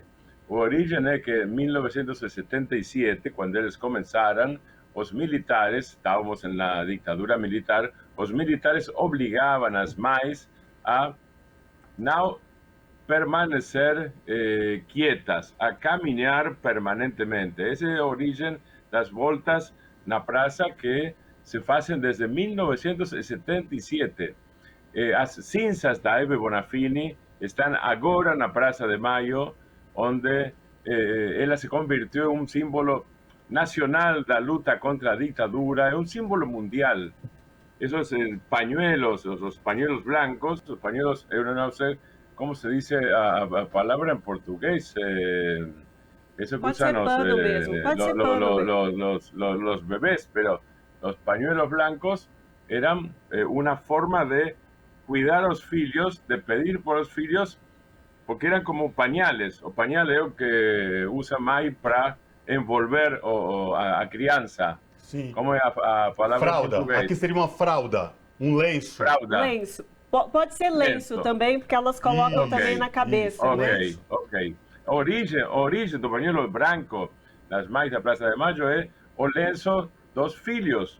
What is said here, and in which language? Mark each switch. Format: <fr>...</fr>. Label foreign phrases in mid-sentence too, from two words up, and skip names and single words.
<pt>A origem é que em 1977, quando eles começaram, os militares, estávamos na ditadura militar, os militares obrigavam as mães a não permanecer quietas, a caminhar permanentemente. Essa é a origem das voltas na praça que se fazem desde 1977. As cinzas da Hebe Bonafini estão agora na Praça de Maio, onde ela</pt> <es>se convirtió en un símbolo nacional</es> <pt>da luta contra a ditadura,</pt> <es>es un símbolo mundial. Esos pañuelos, los pañuelos blancos, los pañuelos, yo no sé cómo se dice a palabra en portugués, eso que usan los bebés, pero los pañuelos blancos eran una forma de cuidar a los filhos, de pedir por los filhos, porque eran como pañales, o pañales que usa mãe para envolver</es> <pt>a criança. Sim. Como é a palavra fralda. em português? Aqui seria uma fralda, um lenço. Fralda. Lenço. Pode ser lenço também, porque elas colocam também na cabeça, né? Ok. A origem do pañuelo branco das mães da Praça de Maio é o lenço dos filhos.</pt>